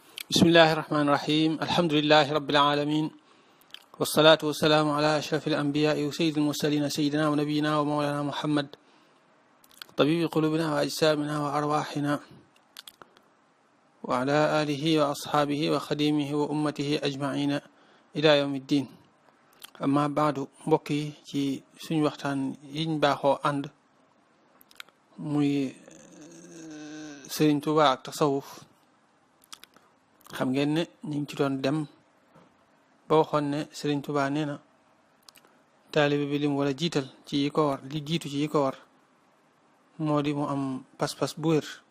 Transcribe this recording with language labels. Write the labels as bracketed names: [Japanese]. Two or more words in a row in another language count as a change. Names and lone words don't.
[Arabic] بسم الله الرحمن الرحيم الحمد لله رب العالمين والصلاة والسلام على أشرف الأنبياء وسيد المرسلين سيدنا ونبينا ومولانا محمد طبيب قلوبنا وأجسامنا وأرواحنا وعلى آله وأصحابه وخديمه وأمته أجمعين إلى يوم الدين أما بعد بقي في سن وقتان ينباخو عند [Wolof] muy Sëriñ Tuubaa ak tasawuf xam ngeen ne ñu ngi ci doon dem ba waxoon ne Sëriñ Tuubaa nee na taalibe bi lim wala jiital ci yi ko war li jiitu ci yi ko war moo di mu am pas-pas bu wér